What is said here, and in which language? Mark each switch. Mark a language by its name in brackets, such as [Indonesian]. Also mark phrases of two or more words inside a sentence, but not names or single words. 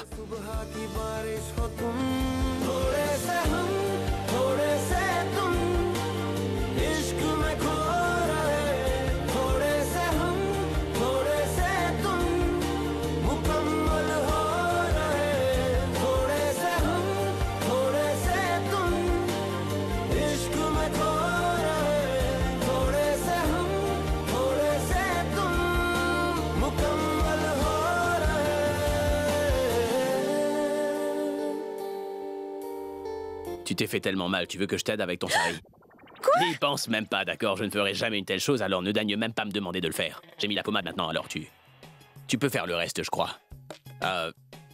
[Hindi] सुबह की बारिश हो तुम, थोड़े से हम, थोड़े से तुम, इश्क में खो रहे, थोड़े से हम, थोड़े से तुम, मुकम्मल हो रहे, थोड़े से हम, थोड़े से तुम, इश्क में खो रहे, थोड़े से हम, थोड़े से तुम, मुकम्मल हो रहे. [French] Tu t'es fait tellement mal, tu veux que je t'aide avec ton sari? N'y pense même pas, d'accord? Je ne ferai jamais une telle chose, alors ne daigne même pas me demander de le faire. J'ai mis la pommade maintenant, alors tu peux faire le reste, je crois.